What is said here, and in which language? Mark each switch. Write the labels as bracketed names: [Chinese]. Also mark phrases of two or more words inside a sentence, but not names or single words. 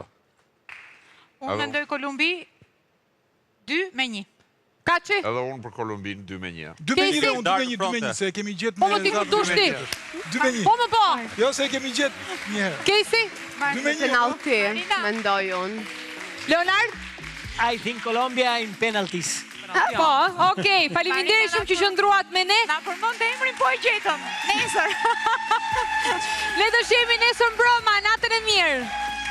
[Albanian] Unë mendoj Kolumbi 2-1. Kaçi? Edhe unë për Kolumbin 2-1. 2-1 dhe unë 2-1, se e kemi gjetë Po më ti këtu shti. 2-1. Po më po. Jo, se e kemi gjetë një herë. Casey? 2-1. Penalti, mendoj unë. Leonard? [English] I think Colombia in penalties. [Albanian] Po, okej, faleminderit shumë që qëndruat me ne. Na përmend emrin po e gjetëm. Nesër. Le të shihemi nesër mbrëmë, natën e mirë.